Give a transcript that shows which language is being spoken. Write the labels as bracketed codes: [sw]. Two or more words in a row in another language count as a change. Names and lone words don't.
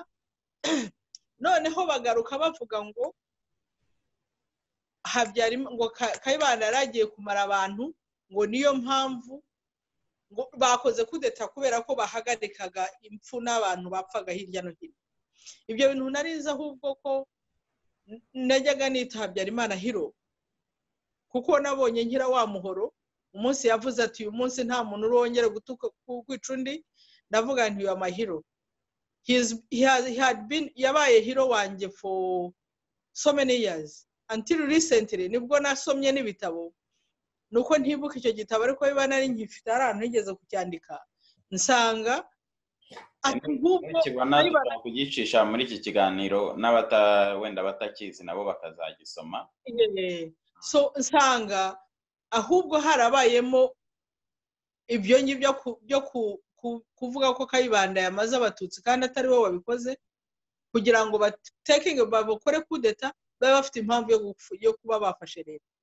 [rw] Noneho bagaruka bavuga ngo ngo Kayibanda yaragiye kumara abantu, ngo niyo mpamvu ngo bakoze kudeta kubera ko bahagarikaga impfu n'abantu bapfaga hirya no hino. Ibyo bintu narize ahubwo ko najyaga nita Habyarimana hero, kuko nabonye nkira wa muhoro umunsi yavuze ati uyu munsi nta muntu urongera gutuka kwica undi, ndavuga nti [en] you are my hero. [rw] Yabaye hero wanjye [en] for so many years until recently [rw] nibwo nasomye n'ibitabo, nuko ntibuka icyo gitabo ariko biba nari ngifite ahantu nigeze kucyandika nsanga kibona kugicisha muri iki kiganiro wenda batakizi nabo bakazagisoma. So nsanga ahubwo harabayemo ibyo ngibyo byo kuvuga ko Kayibanda yamaze abatutsi kandi atari we wabikoze, kugira ngo bakore kudeta babe bafite impamvu yo kuba bafashe leta.